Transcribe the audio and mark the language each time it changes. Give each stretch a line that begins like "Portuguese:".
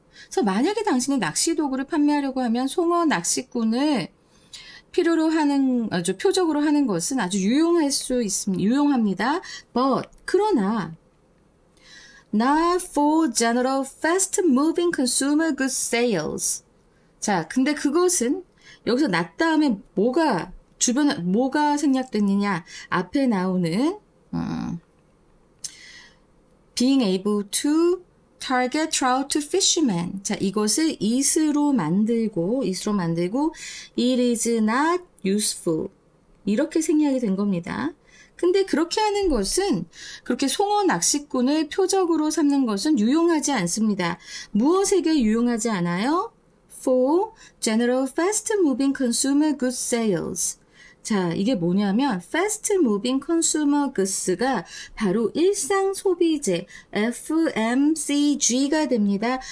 Korean: 그래서 만약에 당신이 낚시 도구를 판매하려고 하면 송어 낚시꾼을 필요로 하는 아주 표적으로 하는 것은 아주 유용할 수 있습니다. 유용합니다.
English: But
Korean: 그러나
English: not for general fast-moving consumer goods sales.
Korean: 자, 근데 그것은 여기서 not 다음에 뭐가 주변에 뭐가 생략됐느냐?
English: 앞에 나오는 being able to target trout fishermen.
Korean: 자, 이것을
English: is로
Korean: 만들고
English: it is not useful.
Korean: 이렇게 생략이 된 겁니다. 근데 그렇게 하는 것은 그렇게 송어 낚시꾼을 표적으로 삼는 것은 유용하지 않습니다. 무엇에게 유용하지 않아요?
English: For general fast-moving consumer goods sales.
Korean: 자, 이게 뭐냐면 fast moving consumer goods가 바로 일상 소비재 FMCG가 됩니다.